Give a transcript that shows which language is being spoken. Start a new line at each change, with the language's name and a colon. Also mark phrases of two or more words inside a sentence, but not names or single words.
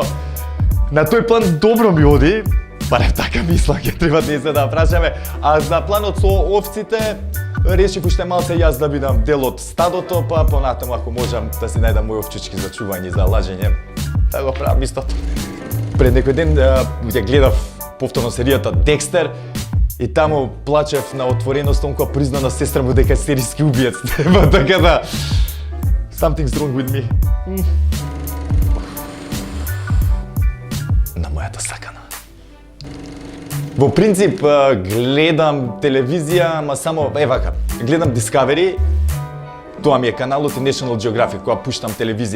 Macedonian: На тој план добро ми оди, барем така мислам, ќе треба да се да прашаме, а за планот со овците решив уште малце јас да бидам дел од стадото, па понатаму ако можам да си најдам мои овчички за чување и за лажење, да го правам истото. Пред некој ден ја гледав повторно серијата Декстер и таму плачев на отвореност кога призна на сестра му дека е серијски убиец. Така да
English: something's wrong with me.
Macedonian: На мојата сакана. Во принцип гледам телевизија, ама само вака, гледам Discovery. Тоа ми е каналот и National Geographic, кога пуштам телевизија.